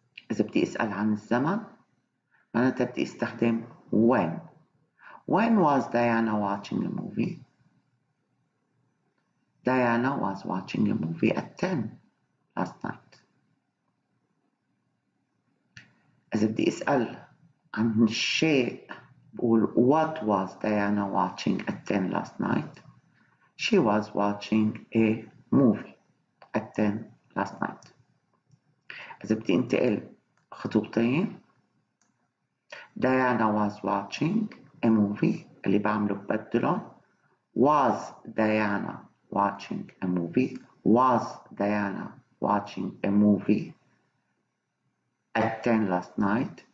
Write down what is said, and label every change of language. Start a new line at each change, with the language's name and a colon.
Arabic: إذا بدي أسأل عن الزمن معناتها بدي أستخدم when.
English: When was Diana watching a movie? Diana was watching a movie at 10 last night.
Arabic: إذا بدي أسأل عن الشيء بقول
English: what was Diana watching at 10 last night? She was watching a movie at 10 last night.
Arabic: إذا بدي أنتقل خطوبتين
English: Diana was watching a movie
Arabic: اللي بعمله ببدله.
English: Was Diana watching a movie? Was Diana watching a movie at 10 last night?